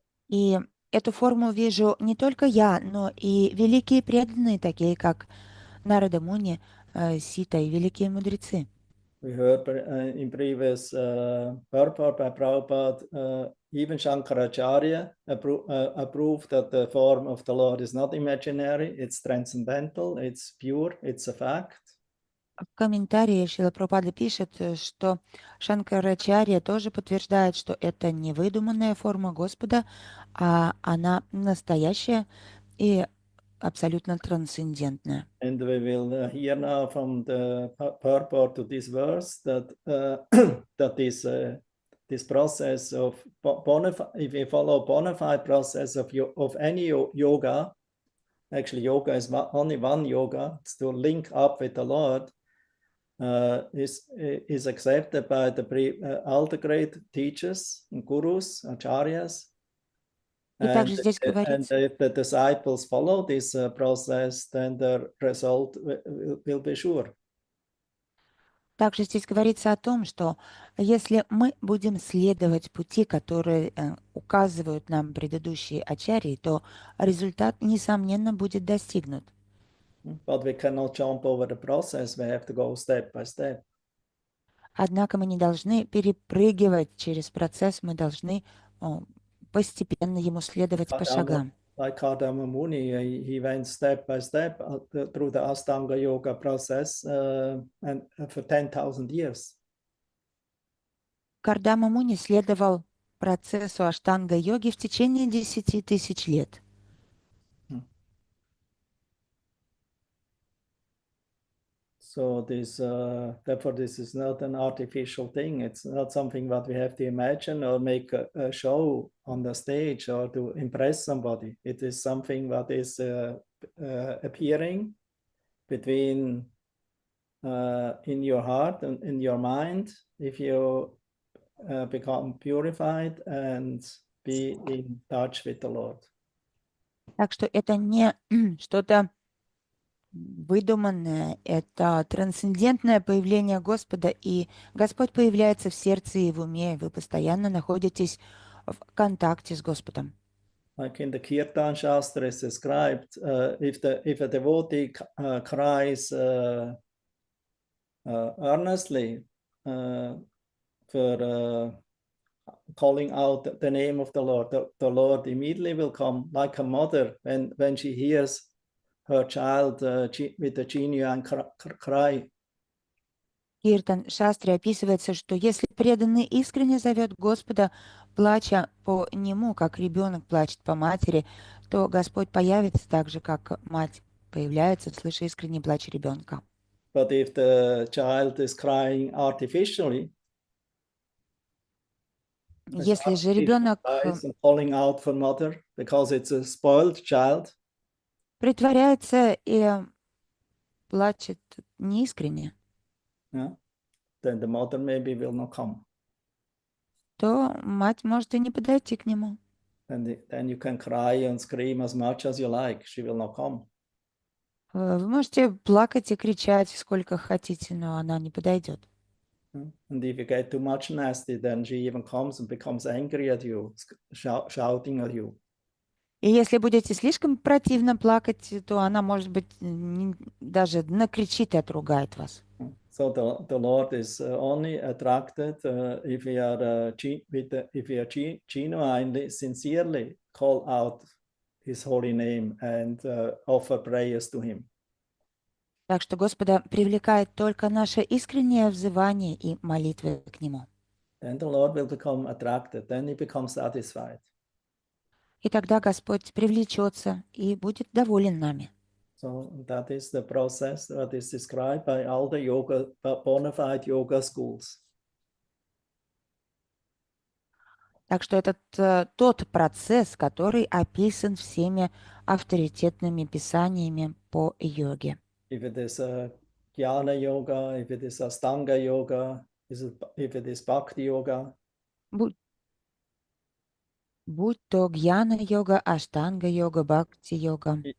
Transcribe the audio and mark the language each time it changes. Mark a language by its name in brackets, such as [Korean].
[Russian] И эту форму вижу не только я, но и великие преданные, такие как Нарада Муни, Сита и великие мудрецы. [English] We heard in previous purport by Prabhupada, even Shankaracharya approved that the form of the Lord is not imaginary, it's transcendental, it's pure, it's a fact. [Russian] В комментарии Шрила Прабхупада пишет, что Шанкарачарья тоже подтверждает, что это не выдуманная форма Господа, а она настоящая и абсолютно трансцендентная. [English] And we will hear now from the purport to this verse that that this process of if we follow bona fide process of any yoga, actually yoga is only one yoga, it's to link up with the Lord, is accepted by all the great teachers and gurus, acharyas. [Russian] И также здесь [English] And [Russian] говорится, [English] if the disciples follow this process, then the result will be sure. [Russian] также здесь говорится о том, что если мы будем следовать пути, которые указывают нам предыдущие ачарьи, то результат, несомненно, будет достигнут. [English] But we cannot jump over the process. We have to go step by step. [Russian] Однако мы не должны перепрыгивать через процесс, мы должны постепенно ему следовать по шагам. [English] Like Kardama Muni, he went step by step through the Ashtanga Yoga process and for 10,000 years. [Russian] Кардама Муни следовал процессу аштанга-йоги в течение 10 тысяч лет. [English] So therefore, this is not an artificial thing. It's not something that we have to imagine or make a show on the stage or to impress somebody. It is something that is appearing between in your heart and in your mind if you become purified and be in touch with the Lord. [Russian] Так что это не что-то выдуманное, это трансцендентное появление Господа, и Господь появляется в сердце и в уме, и вы постоянно находитесь в контакте с Господом. [English] Like in the Kirtan Shastra is described, if a devotee cries earnestly for calling out the name of the Lord immediately will come, like a mother when she hears her child with a genuine cry. [Russian] В Киртан Шастре описывается, что если преданный искренне зовет Господа, плача по нему, как ребенок плачет по матери, то Господь появится так же, как мать появляется, слыша искренний плач ребенка. [English] But if the child is crying artificially, [Russian] если же ребенок [English] calling out for mother because it's a spoiled child, [Russian] притворяется и плачет неискренне, [English] then the mother maybe will not come. [Russian] то мать может и не подойти к нему. [English] Then you can cry and scream as much as you like. She will not come. [Russian] Вы можете плакать и кричать сколько хотите, но она не подойдет. [English] And if you get too much nasty, then she even comes and becomes angry at you, shouting at you. [Russian] И если будете слишком противно плакать, то она, может быть, даже накричит и отругает вас. [English] So the Lord is only attracted if we are genuinely, sincerely call out His holy name and offer prayers to Him. [Russian] Так что Господа привлекает только наше искреннее взывание и молитвы к Нему. [English] Then the Lord will become attracted. Then He becomes satisfied. [Russian] И тогда Господь привлечется и будет доволен нами. [English] So that is the process that is described by all the bona fide yoga schools. [Russian] Так что это тот процесс, который описан всеми авторитетными писаниями по йоге. [English] If it is jnana yoga, if it is Ashtanga yoga, if it is Bhakti yoga. [Russian] Будь то гьяна-йога, аштанга-йога, бхакти-йога.